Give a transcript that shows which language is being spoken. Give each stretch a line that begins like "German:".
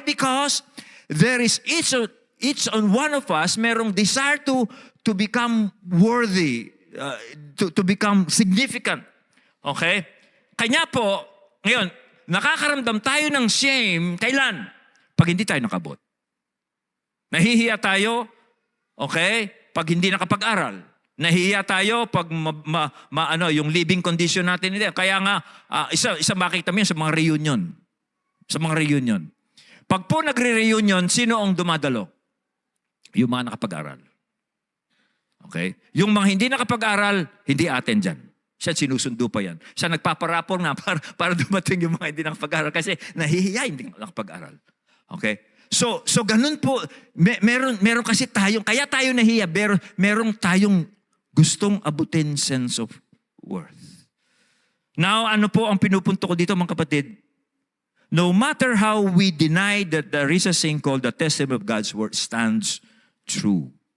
English: Because there is each on one of us merong desire to become worthy, to become significant. Okay?
Filipino: Kanya po, ngayon, nakakaramdam tayo ng shame, kailan? Pag hindi tayo nakabot. Nahihiya tayo, okay, pag hindi nakapag-aral. Nahihiya tayo pag yung
English: living condition
Filipino: natin hindi. Kaya nga, isa makita mo yan sa mga reunion. Sa mga reunion. Pag po nagre-reunion, sino ang dumadalo? Yung mga nakapag-aral. Okay? Yung mga hindi nakapag-aral, hindi atin dyan. Siya sinusundo pa yan. Siya nagpaparapor nga para dumating yung mga hindi nakapag-aral kasi nahihiya, hindi nakapag-aral. Okay? So ganun po, meron kasi tayong, kaya tayo nahiya, meron tayong gustong abutin
English: sense of worth.
Filipino: Now, ano po ang pinupunto ko dito mga kapatid?
English: No matter how we deny that there is a thing called the testimony of God's word stands true.